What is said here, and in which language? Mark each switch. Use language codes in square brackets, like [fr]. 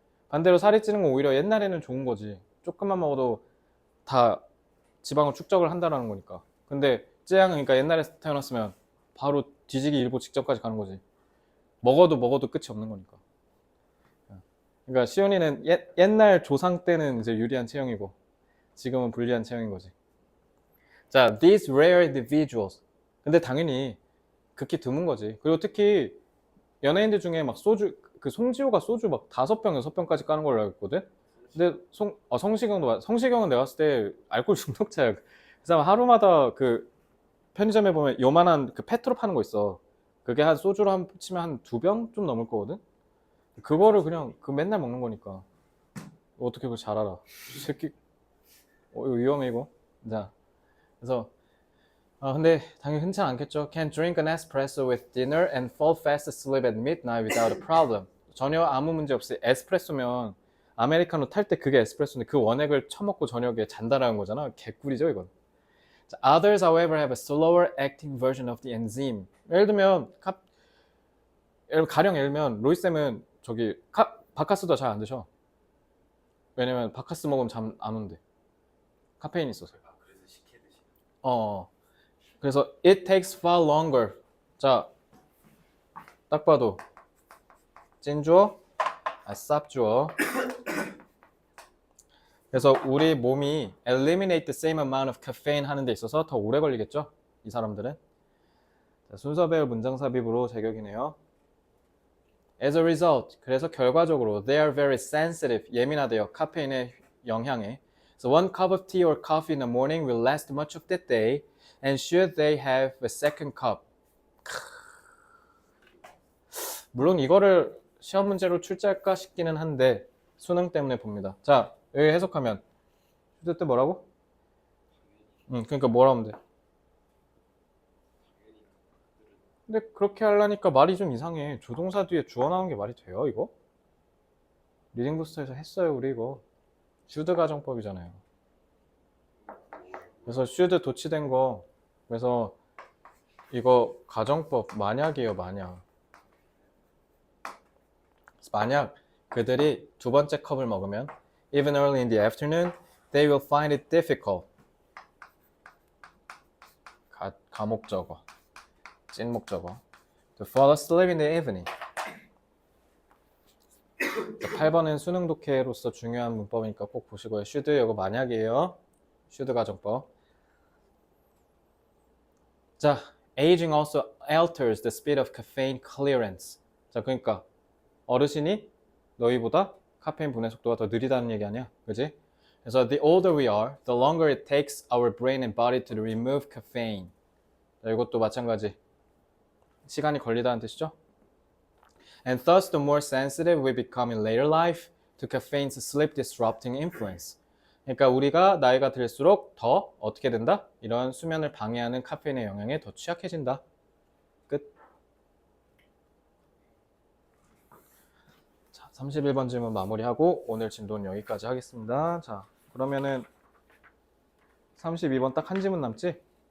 [ko] 반대로 살이 찌는 건 오히려 옛날에는 좋은 거지. 조금만 먹어도 다 지방을 축적을 한다라는 거니까. 근데 쯔양은 그러니까 옛날에 태어났으면 바로 뒤지기 일보 직전까지 가는 거지. 먹어도 끝이 없는 거니까. 그러니까 시온이는 옛날 조상 때는 이제 유리한 체형이고 지금은 불리한 체형인 거지. [en] 자, these rare individuals. [ko] 근데 당연히 극히 드문 거지. 그리고 특히 연예인들 중에 막 소주, 그 송지효가 소주 막 5병, 6병까지 까는 걸로 알고 있거든? 근데 성시경은 내가 봤을 때 알코올 중독자야. 그 사람 하루마다 그 편의점에 보면 요만한 그 페트로 파는 거 있어. 그게 한 소주로 치면 한 2병 좀 넘을 거거든? 그거를 그냥 그 맨날 먹는 거니까. 어떻게 그걸 잘 알아? 이 새끼, 이거 위험해, 이거. 자, 그래서 근데 당연히 흔치 않겠죠. [en] Can drink an espresso with dinner and fall fast asleep at midnight without a problem. [ko] 전혀 아무 문제 없이 에스프레소면 아메리카노 탈 때 그게 에스프레소인데 그 원액을 처먹고 저녁에 잔다라는 거잖아. 개꿀이죠, 이건. [en] 자, Others, however, have a slower acting version of the enzyme. [ko] 예를 들면 가령 예를 들면 로이쌤은 저기 바카스도 잘 안 드셔. 왜냐면 바카스 먹으면 잠 안 온대. 카페인 있어서. 아, 그래서 식혜 드시는. 어. 그래서 [en] it takes far longer. [ko] 자, 딱 봐도 찐주어, 쌉주어. 그래서 우리 몸이 [en] eliminate the same amount of caffeine [ko] 하는 데 있어서 더 오래 걸리겠죠? 이 사람들은. 자, 순서 배열 문장 삽입으로 제격이네요. [en] As a result, [ko] 그래서 결과적으로 [en] they are very sensitive, [ko] 예민하대요. 카페인의 영향에. [en] So one cup of tea or coffee in the morning will last much of the day, and should they have a second cup. [ko] 물론 이거를 시험 문제로 출제할까 싶기는 한데 수능 때문에 봅니다. 자, 여기 해석하면 휴대 때 뭐라고? 그러니까 뭐라 하면 돼? 근데 그렇게 하려니까 말이 좀 이상해. 조동사 뒤에 주어 나온 게 말이 돼요, 이거? 리딩 부스터에서 했어요, 우리 이거. 슈드 가정법이잖아요. 그래서 슈드 도치된 거. 그래서 이거 가정법 만약이에요, 만약. 만약 그들이 두 번째 컵을 먹으면 [en] even early in the afternoon, they will find it difficult. [ko] 가목적어, 찐목적어. [en] To fall asleep in the evening. [ko] 8번은 수능 독해로서 중요한 문법이니까 꼭 보시고요. should 이거 만약이에요. should 가정법. [en] 자, aging also alters the speed of caffeine clearance. [ko] 자, 그러니까 어르신이 너희보다 카페인 분해 속도가 더 느리다는 얘기 아니야? 그지? 그래서 [en] the older we are, the longer it takes our brain and body to remove caffeine. [ko] 자, 이것도 마찬가지. 시간이 걸리다는 뜻이죠? [en] And thus the more sensitive we become in later life to caffeine's sleep disrupting influence. [ko] 그러니까 우리가 나이가 들수록 더 어떻게 된다? 이런 수면을 방해하는 카페인의 영향에 더 취약해진다. 끝. 자, 31번 질문 마무리하고 오늘 진도는 여기까지 하겠습니다. 자, 그러면은 32번 딱 한 질문 남지?